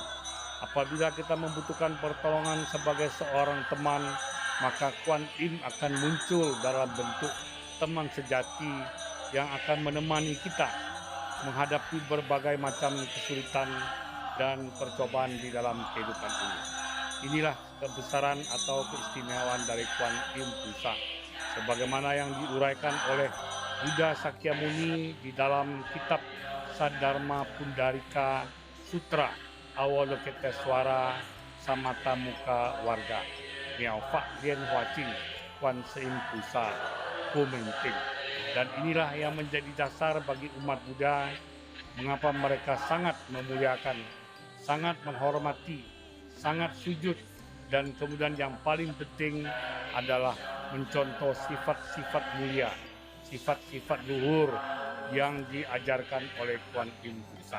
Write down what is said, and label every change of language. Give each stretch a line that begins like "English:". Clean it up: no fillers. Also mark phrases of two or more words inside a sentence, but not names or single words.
Indonesian: Apabila kita membutuhkan pertolongan sebagai seorang teman, maka Kuan Im akan muncul dalam bentuk teman sejati yang akan menemani kita menghadapi berbagai macam kesulitan dan percobaan di dalam kehidupan ini. Inilah kebesaran atau keistimewaan dari Kuan Im Pusa, sebagaimana yang diuraikan oleh Buddha Sakyamuni di dalam kitab Sadharma Pundarika Sutra Avalokiteswara Samata Muka Warga Miaofa Lien Huaching Kuan Seim Pusa Pu Menping. Dan inilah yang menjadi dasar bagi umat Buddha, mengapa mereka sangat memuliakan, sangat menghormati, sangat sujud, dan kemudian yang paling penting adalah mencontoh sifat-sifat mulia, sifat-sifat luhur yang diajarkan oleh Kuan Im Pusa.